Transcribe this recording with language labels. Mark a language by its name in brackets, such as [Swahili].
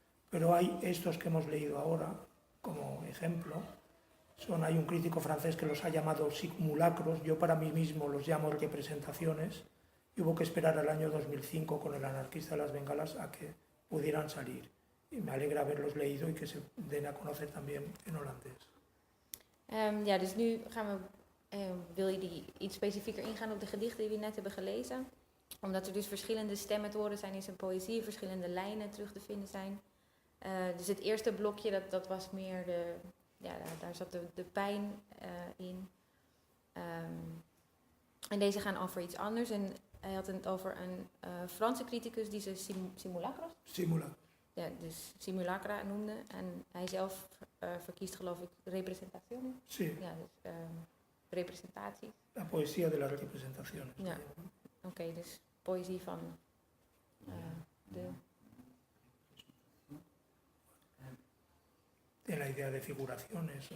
[Spanish] Pero hay estos que hemos leído ahora, como ejemplo, hay un crítico francés que los ha llamado simulacros, yo para mí mismo los llamo representaciones, y hubo que esperar al año 2005 con El anarquista de las bengalas a que pudieran salir. Y me alegra haberlos leído y que se den a conocer también en holandés. [Dutch] Ja, dus nu wil je iets specifieker ingaan op de gedichten die we net hebben gelezen. Omdat er dus verschillende stemmen te horen zijn in zijn poëzie, verschillende lijnen terug te vinden zijn. Dus het eerste blokje, dat was meer daar zat de pijn in. En deze gaan over iets anders. En hij had het over een Franse criticus die ze simulacros? Ja, dus simulacra noemde. En hij zelf verkiest geloof ik representatie. [Spanish] Sí. [Dutch] Ja, dus representaties. [Spanish] La poesía de las representaciones. [Dutch] Ja. Oké, dus poëzie van de... [Spanish] En la idea de figuraciones.